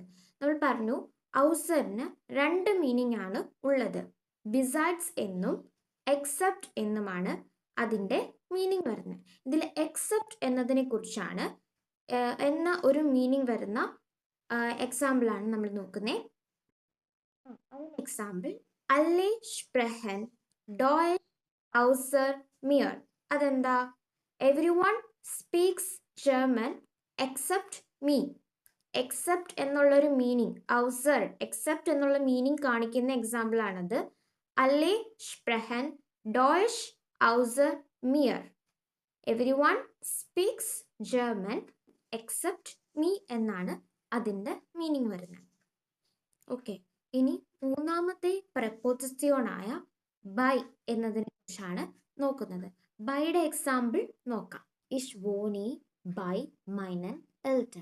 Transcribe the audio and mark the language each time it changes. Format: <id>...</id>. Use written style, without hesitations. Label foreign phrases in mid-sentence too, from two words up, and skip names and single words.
<ml>നമ്മൾ പറഞ്ഞു ഔസറിന് 2 മീനിങ് ആണ് ഉള്ളത്. ബിസൈഡ്സ് എന്നും എക്സെപ്റ്റ് എന്നുമാണ് അതിൻ്റെ മീനിങ് വരുന്നത്. ഇതിൽ എക്സെപ്റ്റ് എന്നതിനെ കുറിച്ചാണ് എന്ന ഒരു മീനിങ് വരുന്ന എക്സാമ്പിളാണ് നമ്മൾ നോക്കുന്നത്.</ml> <de>എക്സാമ്പിൾ alle sprechen Deutsch außer mir.</de> <ml>അതെന്താ?</ml> <en>every one speaks German except me.</en> <ml>എക്സെപ്റ്റ് എന്നുള്ളൊരു മീനിങ്, ഔസർ എക്സെപ്റ്റ് എന്നുള്ള മീനിങ് കാണിക്കുന്ന എക്സാമ്പിൾ ആണത്.</ml> <de>alle sprechen Deutsch außer mir.</de> <en>every one speaks German except me</en> <ml>എന്നാണ് അതിൻ്റെ മീനിങ് വരുന്നത്. ഓക്കെ, ഇനി മൂന്നാമത്തെ പ്രപ്പോസിഷനായ ബൈ എന്നതിനെ കുറിച്ചാണ് നോക്കുന്നത്. ബൈയുടെ എക്സാമ്പിൾ നോക്കാം.</ml> <de>Ich wohne bei meinen Eltern.</de>